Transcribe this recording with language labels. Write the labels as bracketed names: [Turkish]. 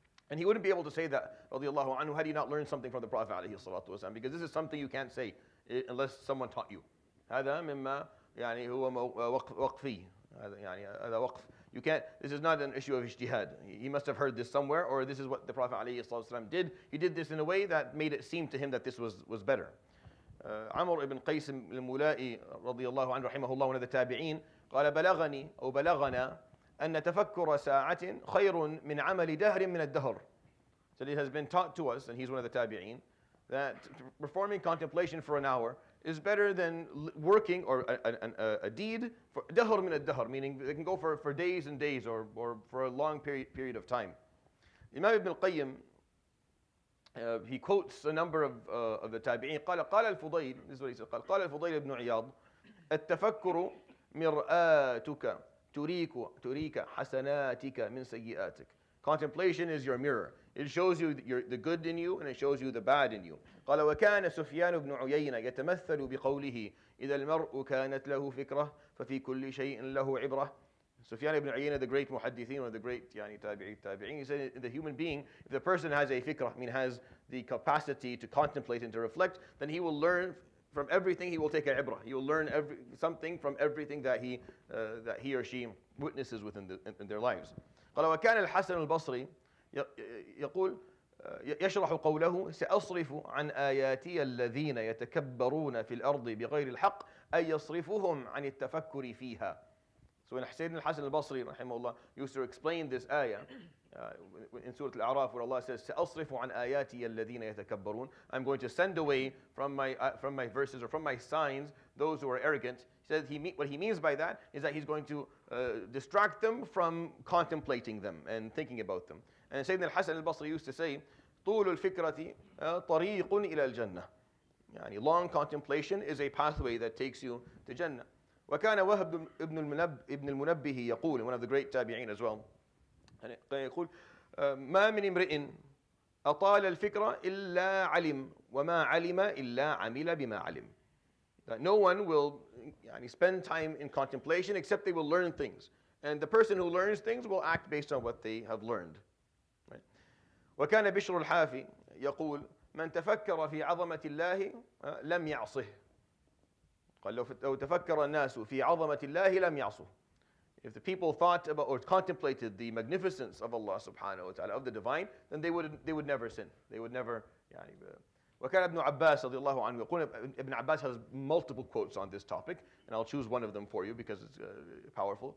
[English] And he wouldn't be able to say that, radiallahu anhu, had he not learned something from the Prophet alayhi salatu wasalam, because this is something you can't say unless someone taught you. [Arabic] هذا مما يعني هو وقفي. هذا وقف. [English] You can't. This is not an issue of ijtihad. He must have heard this somewhere, or this is what the Prophet alayhi salatu wasalam did. He did this in a way that made it seem to him that this was better. [Arabic] عمر ibn Qais الملائي رضي الله عنه رحمه الله, [English] one of the tabi'een, [Arabic] قال بلغني أو بلغنا أن تفكر ساعة خير من عمل دهر من الدهر. [English] So it has been taught to us, and he's one of the tabi'een, that performing contemplation for an hour is better than working or a deed for dahr min ad-dahr, meaning they can go for days and days or for a long period of time. Imam Ibn al-Qayyim, he quotes a number of the tabi'in. [Arabic] قال الفضيل, [English] this is what he said, [Arabic] قال الفضيل بن عياض التفكر مرآتك تريك حسناتك من سيئاتك. [English] Contemplation is your mirror. It shows you the good in you and it shows you the bad in you. [Arabic] قال وكان سفيان بن عيينة يتمثل بقوله إذا المرء كانت له فكرة ففي كل شيء له عبرة. [English] Sufyan ibn Uyayna, the great muhaddithin, one of the great tabi'in, he said the human being, if the person has a fikrah, has the capacity to contemplate and to reflect, then he will learn from everything. He will take a ibrah. He will learn something from everything that he or she witnesses within in their lives. [Arabic] قال وكان الحسن البصري يقول يشرح قوله سأصرف عن آياتي الذين يتكبرون في الأرض بغير الحق أي يصرفهم عن التفكر فيها. [English] So when Sayyidina al-Hasan al-Basri rahimahullah used to explain this ayah in Surah Al-A'raf where Allah says [Arabic] سأصرف عن آياتي الذين يتكبرون, [English] I'm going to send away from my verses or from my signs those who are arrogant. He says what he means by that is that he's going to distract them from contemplating them and thinking about them. And Sayyidina al-Hasan al-Basri used to say [Arabic] طول الفكرة طريق إلى الجنة. [English] يعني long contemplation is a pathway that takes you to Jannah. [Arabic] وكان وهب ابن المنبه يقول, [English] one of the great tabi'in as well, [Arabic] يقول ما من امرئ أطال الفكرة إلا علم وما علم إلا عمل بما علم. [English] That no one will spend time in contemplation except they will learn things. And the person who learns things will act based on what they have learned. Right? [Arabic] وكان بشر الحافي يقول من تفكر في عظمة الله لم يعصه. قال لو تفكر الناس في عظمة الله لم يعصه. [English] If the people thought about or contemplated the magnificence of Allah subhanahu wa ta'ala, of the divine, then they would never sin. They would never. [Arabic] وكان ابن عباس رضي الله عنه يقول, [English] Ibn Abbas has multiple quotes on this topic, and I'll choose one of them for you because it's powerful.